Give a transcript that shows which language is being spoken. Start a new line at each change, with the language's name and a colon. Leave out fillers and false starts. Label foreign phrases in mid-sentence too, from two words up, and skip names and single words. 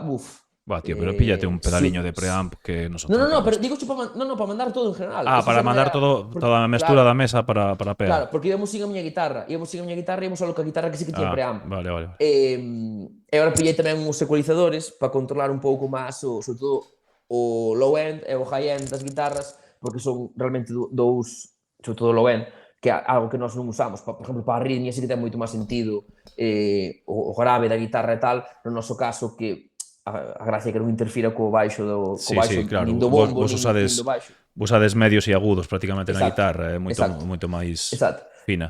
Galician: tío, pero píllate un pedaliño de preamp que nosotros... No, pero digo para mandar todo en general. Para mandar toda a mestura da mesa para PEA. Claro, porque íbamos sin a miña guitarra, íbamos só coa guitarra que sí que tiña preamp. Vale. E agora pillei tamén uns ecualizadores para controlar un pouco máis, sobre todo, o
English: low end
Galician: e o
English: high end
Galician: das guitarras, porque son realmente dous, sobre todo
English: low end,
Galician: que é algo que nós non usamos. Por exemplo, para a arritmia sí que ten moito máis sentido o grave da guitarra e tal, no noso caso que a gracia é que non interfira co baixo do Sí, claro. nin do bombo, Vos nin do baixo. usades medios e agudos prácticamente na Exacto, guitarra, é moito máis fina.